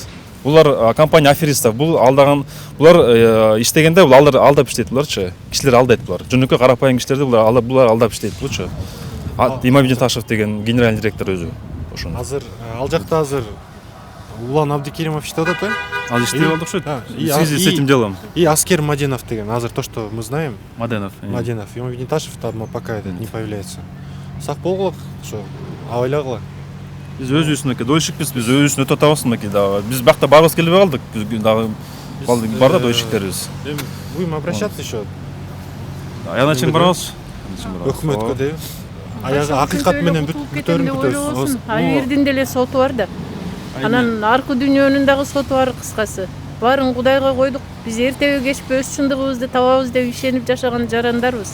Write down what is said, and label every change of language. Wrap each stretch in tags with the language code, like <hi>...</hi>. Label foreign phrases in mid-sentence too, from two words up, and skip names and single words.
<ky>Булар компания аферисттер. Бул алдаган, булар иштегенде бул алдап иштейт буларчы. Кишилер алдайт булар. Жөнөкөй карапайым кишилерди булар алдап иштейт булчу. Имамидин Ташев деген</ky> <ru>генеральный директор</ru> <ky>өзү. Ошон. Азыр ал жакта азыр Улан Абдикеримов иштеп атат, Ал иштеп алды окшойт.</ky> <ru>И В связи с этим делом. И Аскер Маденов</ru> <ky>деген, азыр</ky> <ru>то, что мы знаем. Маденов. Маденов. Имамидин Ташев там пока не появляется.</ru> <ky>Сак болгула, что абайлагыла. Биз өзүбүздүнүкү дойшикпиз, биз өзүбүздүн өтө атабыз мынакей дагы. Биз бакта барыбыз келбей калдык. Дагы бар да дойшиктерибиз.</ky> <ru>Будем обращаться еще.</ru> <ky>Аягына чейин барабыз. Өкмөткө дейби. Аягы акыйкат менен бүтөбүз. Айырдын деле соту бар да. Анан аркы дүйнөнүн дагы соту бар кыскасы. Баарын Кудайга койдук. Биз эртеби кечпи өз чындыгыбызды табабыз деп ишенип жашаган жарандарбыз.</ky>